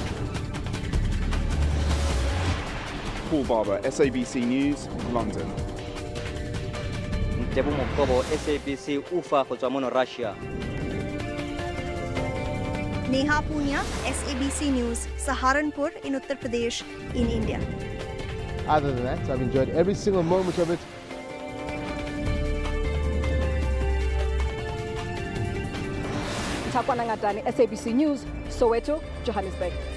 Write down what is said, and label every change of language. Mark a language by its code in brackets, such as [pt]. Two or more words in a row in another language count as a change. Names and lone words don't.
[en] Paul Barber, SABC News, London. [tn] Debu Mokobo, SABC Ufa go tswa mono Russia. [en] Neha Punia, SABC News, Saharanpur in Uttar Pradesh in India. Other than that, I've enjoyed every single moment of it. Takwana Ngatani, SABC News, Soweto, Johannesburg.